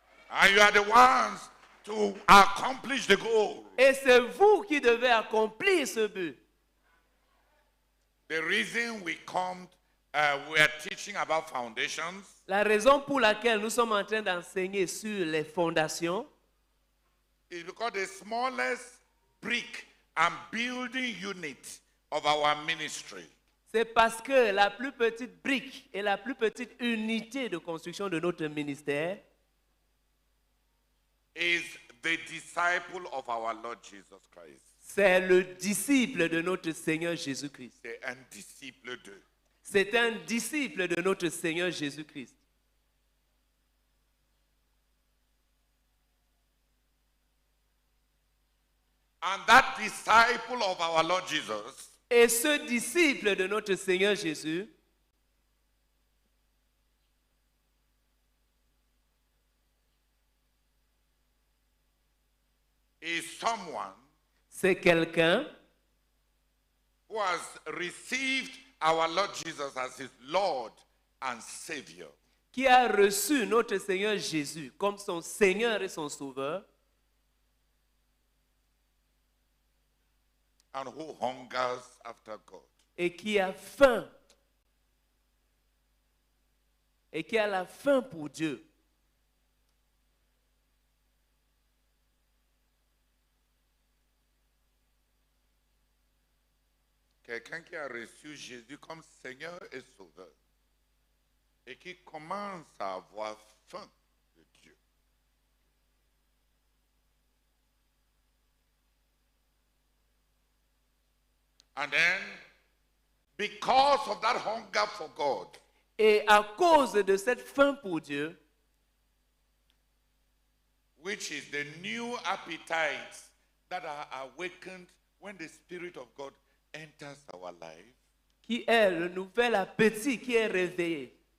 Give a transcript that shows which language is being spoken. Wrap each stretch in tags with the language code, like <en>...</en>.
<en>And you are the ones to accomplish the goal.</en> <fr>Et c'est vous qui devez accomplir ce but.</fr> <en>The reason we are teaching about foundations.</en> <fr>La raison pour laquelle nous sommes en train d'enseigner sur les fondations</fr> <en>is because the smallest brick and building unit of our ministry</en> <fr>c'est parce que la plus petite brique et la plus petite unité de construction de notre ministère</fr> <en>is the disciple of our Lord Jesus Christ.</en> <fr>C'est le disciple de notre Seigneur Jésus-Christ. C'est un disciple de. C'est un disciple de notre Seigneur Jésus-Christ.</fr> <en>And that disciple of our Lord Jesus</en> <fr>Et ce disciple de notre Seigneur Jésus</fr> <en>is someone</en> <fr>c'est quelqu'un</fr> <en>who has received our Lord Jesus as his Lord and Savior.</en> <fr>Qui a reçu notre Seigneur Jésus comme son Seigneur et son Sauveur.</fr> <en>And who hungers after God.</en> <fr>Et qui a faim. Et qui a la faim pour Dieu. Quelqu'un qui a reçu Jésus comme Seigneur et Sauveur et qui commence à avoir faim de Dieu.</fr> <en>And then, because of that hunger for God,</en> <fr>et à cause de cette faim pour Dieu,</fr> <en>which is the new appetites that are awakened when the Spirit of God enters our life,</en> <fr>qui est le nouvel appétit qui est réveillé.</fr>